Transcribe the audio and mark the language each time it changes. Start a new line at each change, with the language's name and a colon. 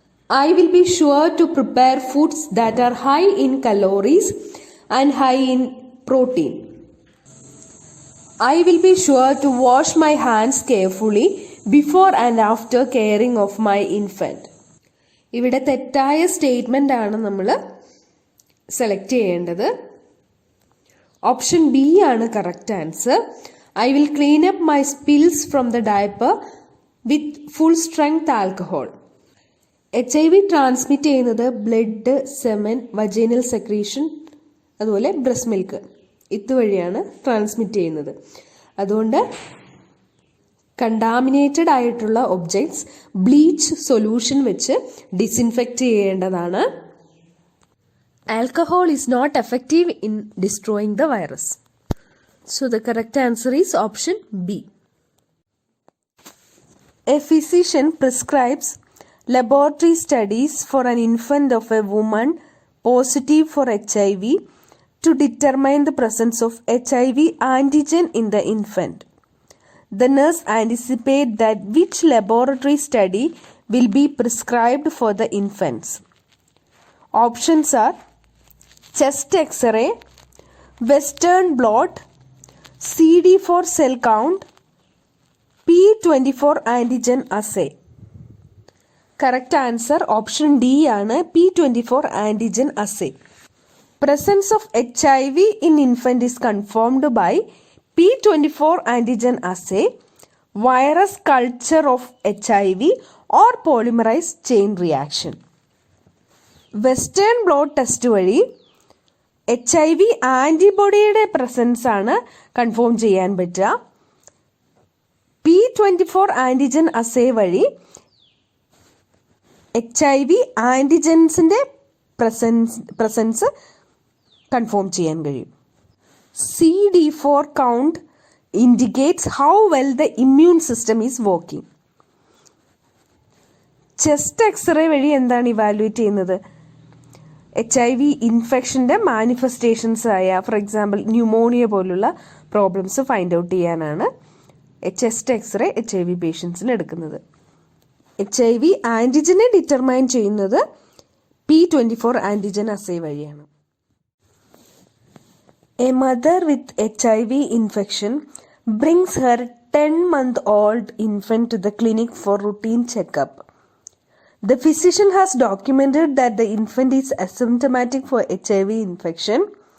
English: I will be sure to prepare foods that are high in calories and high in protein. I will be sure to wash my hands carefully before and after caring of my infant.
Malayalam: ഇവിടെ തെറ്റായ statement ആണ് നമ്മൾ select ചെയ്യേണ്ടത്. Option B ആണ് correct answer.
English: I will clean up my spills from the diaper with full strength alcohol.
Malayalam: HIV transmit ചെയ്യുന്നത് blood, semen, vaginal secretion, അതുപോലെ breast milk ഇതുവഴിയാണ് transmit ചെയ്യുന്നത്. അതുകൊണ്ട് കണ്ടാമിനേറ്റഡ് ആയിട്ടുള്ള ഒബ്ജക്ട്സ് ബ്ലീച്ച് സൊല്യൂഷൻ വെച്ച് disinfect ചെയ്യേണ്ടതാണ്.
English: Alcohol is not effective in destroying the virus. So the correct answer is option B. A physician prescribes laboratory studies for an infant of a woman positive for HIV to determine the presence of HIV antigen in the infant. The nurse anticipates that which laboratory study will be prescribed for the infants. Options are chest X-ray, Western blot, CD4 cell count, P24 antigen assay. Correct answer option D ആണ് P24 antigen assay. Presence of HIV in infant is confirmed by P24 antigen assay, virus culture of HIV or polymerase chain reaction.
Malayalam: Western blot test വഴി HIV ആൻറ്റിബോഡിയുടെ presence ആണ് confirm ചെയ്യാൻ പറ്റുക. P24 antigen അസേ വഴി HIV ആൻറ്റിജൻസിൻ്റെ presence confirm ചെയ്യാൻ കഴിയും.
English: CD4 count indicates how well the immune system is working.
Malayalam: Chest x-ray വഴി എന്താണ് evaluate ചെയ്യുന്നത്? HIV ഇൻഫെക്ഷൻ്റെ മാനിഫെസ്റ്റേഷൻസ് ആയ ഫോർ എക്സാമ്പിൾ ന്യൂമോണിയ പോലുള്ള പ്രോബ്ലംസ് ഫൈൻഡ് ഔട്ട് ചെയ്യാനാണ് ചെസ്റ്റ് എക്സ്റേ HIV പേഷ്യൻസിന് എടുക്കുന്നത്. HIV ആൻറ്റിജനെ ഡിറ്റർമൈൻ ചെയ്യുന്നത് P24 ആൻറ്റിജൻ അസേ വഴിയാണ്.
English: A mother with HIV infection brings her 10-month-old infant to the clinic for routine checkup. The physician has documented that the infant is asymptomatic for HIV infection.